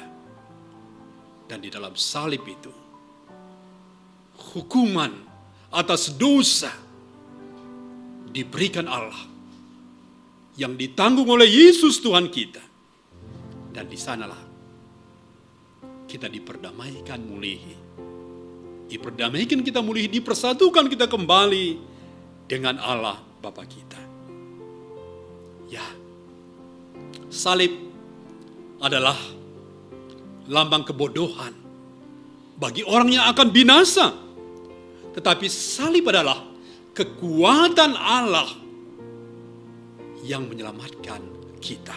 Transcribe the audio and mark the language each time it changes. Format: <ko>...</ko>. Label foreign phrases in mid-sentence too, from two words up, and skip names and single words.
<id>Dan di dalam salib itu, hukuman atas dosa diberikan Allah yang ditanggung oleh Yesus Tuhan kita. Dan di sanalah kita diperdamaikan mulihi. Diperdamaikan kita mulihi, dipersatukan kita kembali dengan Allah Bapa kita. Ya, salib adalah lambang kebodohan bagi orang yang akan binasa. Tetapi salib adalah kekuatan Allah yang menyelamatkan kita.</id>